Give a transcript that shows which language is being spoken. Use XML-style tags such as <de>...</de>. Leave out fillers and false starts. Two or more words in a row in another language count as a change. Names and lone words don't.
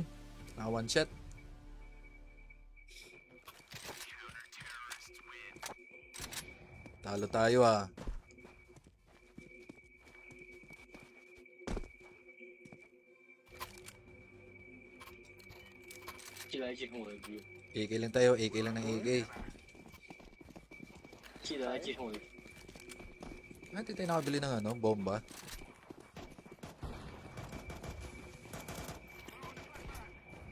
<en>One shot.</en> <tl>Talo tayo ah. AK lang tayo, AK lang ng AK.</tl> <zh>记得来继承我的。</zh> <tl>Hindi tayo nakabili ng bomba.</tl>